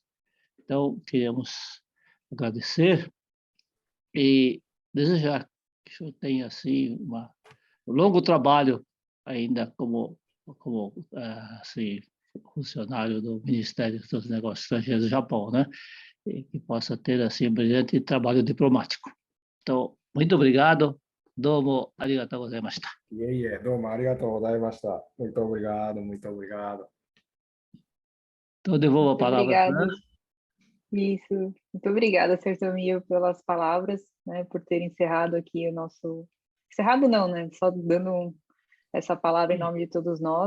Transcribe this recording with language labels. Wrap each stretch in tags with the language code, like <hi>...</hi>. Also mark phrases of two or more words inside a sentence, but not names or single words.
<pt>Então, queremos agradecer e desejar que o senhor tenha, assim, um longo trabalho ainda como assim, funcionário do Ministério dos Negócios Estrangeiros do Japão, né? E que possa ter, assim, um brilhante trabalho diplomático. Então, muito obrigado.</pt> <ja>どうもありがとうございました. どうもありがとうございました.</ja> <pt>Muito obrigado, muito obrigado. Então, devolvo a palavra para Fran. Isso. Muito obrigada, Sr. Tomio, pelas palavras, né, por ter encerrado aqui o nosso... Encerrado não, né? Só dando essa palavra em nome de todos nós.</pt>